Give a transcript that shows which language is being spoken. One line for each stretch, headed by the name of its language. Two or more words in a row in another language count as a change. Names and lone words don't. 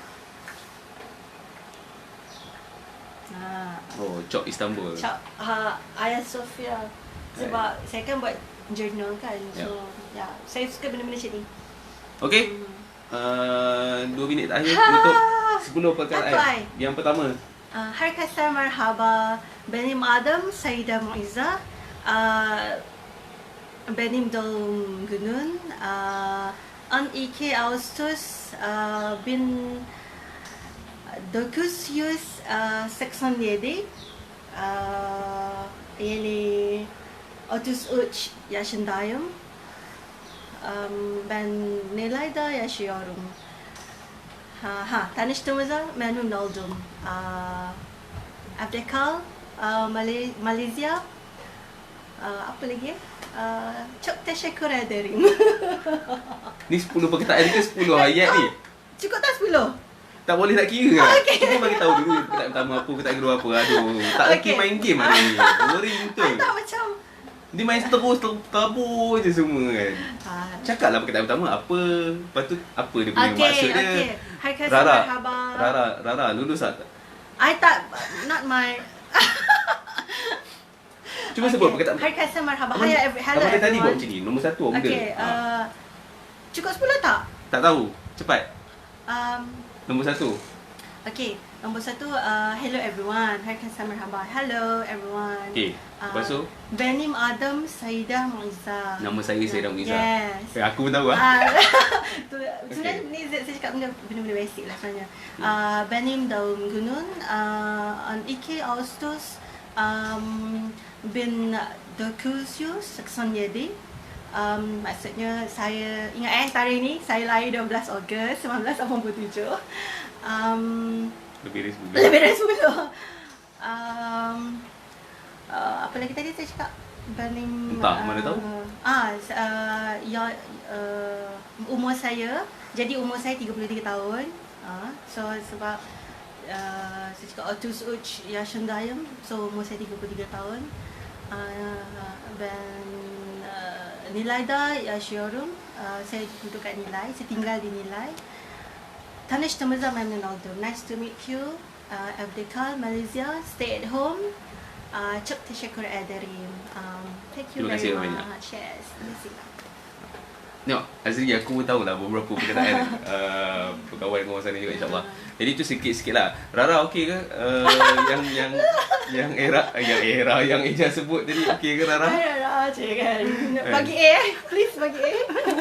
Turkish: Cok Istanbul. Ayah Sofia.
Malay: Sebab saya kan buat journal kan. So saya suka benda-benda macam ni. Okey. 2 minit terakhir untuk 10 perkataan. Yang pertama,
Turkish: Herkese merhaba. Benim adım Saida Muizza. Benim doğum günüm 12 Ağustos 1987. Yani 33 yaşındayım. Ben Nilay'da yaşıyorum. Tanıştığımıza memnun oldum.
Malay: Abdekal, Malaysia. Apa lagi?
Turkish: Çok teşekkür ederim.
Malay: ni 10 perkataan ke 10 ayat ni? Cukup tak 10? Tak boleh nak kira kan? Okay. Cuba bagi tahu dulu perkataan pertama apa, perkataan kedua apa. Aduh, tak lagi main game lah ni. Boring betul. Tak macam Dia main terus tabur je semua kan. Cakaplah perkataan pertama apa, lepas tu apa dia punya maksud dia.
Turkish: Herkese
Malay: Rara,
Turkish: merhaba.
Malay: Rara, lulus tak? I tak,
English: not my.
Malay: Cuba sebut perkataan.
Turkish: Herkese merhaba.
Malay: Abang
English: Hello
Malay: dia tadi buat
English: everyone.
Malay: macam ni, nombor 1 orang Okay, cukup 10 tak? tak tahu, cepat. Nombor 1. Okay, nombor 1,
English: hello everyone.
Turkish: Herkese merhaba.
English: Hello everyone.
Malay: Okay, lepas tu
Turkish: Benim adım Saida Muizza.
Malay: nama saya Saida Muizza.
English: Yes.
Malay: Aku pun tahu lah. Sebenarnya ni saya cakap benda-benda basic lah sebenarnya.
Turkish: Benim doğum günüm 12 Ağustos 1987.
Malay: Maksudnya saya ingat tarikh ni saya lahir 12 Ogos 1987. Lebih Lebih dari dari 10. 10. Apa lagi tadi saya cakap?
Turkish: Benim
Malay: Entah, mana tahu. umur saya. Jadi umur saya 33 tahun. So sebab saya cakap 33 yaşındayım. So umur saya 33 tahun.
Turkish: Ben Nilay'da yaşıyorum.
Malay: Saya duduk kat Nilai. Saya tinggal di Nilai.
Turkish: Tanıştığımıza memnun oldum.
English: Nice to meet you. Abdekal, Malaysia. Stay at home.
Turkish: Çok teşekkür ederim.
English: Thank you
Malay: Terima
English: very
Malay: kasih banyak.
English: much. Yes.
Malay: Terima kasih. Tengok, Azri aku pun tahulah beberapa perkataan berkawan dengan orang sana juga insyaAllah. Jadi tu sikit-sikit lah. Rara okey ke? Yang Eja sebut tadi okey ke Rara? Rara je kan. Bagi A.